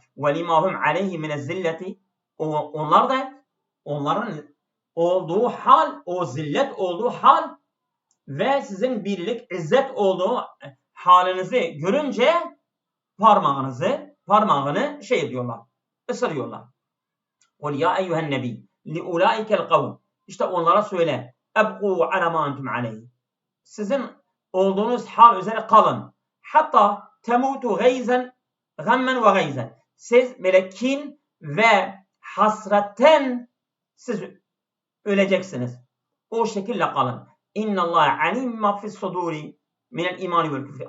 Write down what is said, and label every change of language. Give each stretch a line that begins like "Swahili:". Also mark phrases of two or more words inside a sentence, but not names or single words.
Arabic: ولما هم عليه من الذلة.
Turkish: Onlar da onların olduğu hal, o zillet olduğu hal ve sizin birlik, izzet olduğu halinizi görünce parmağını şey ediyorlar, ısırıyorlar.
Arabic: قُلْ يَا اَيُّهَا النَّبِيِّ لِاُولَٰئِكَ الْقَوْمِ.
Turkish: İşte onlara söyle.
Arabic: اَبْقُوا عَلَى مَا أَنْتُمْ عَلَيْهِ.
Turkish: Sizin olduğunuz hal üzere kalın.
Arabic: حتى تموتوا غيظا غما وغيظا.
Turkish: Siz böyle kin ve hasretten siz öleceksiniz. O şekilde kalın.
Arabic: إن الله عليم ما في الصدور من الإيمان والكفر.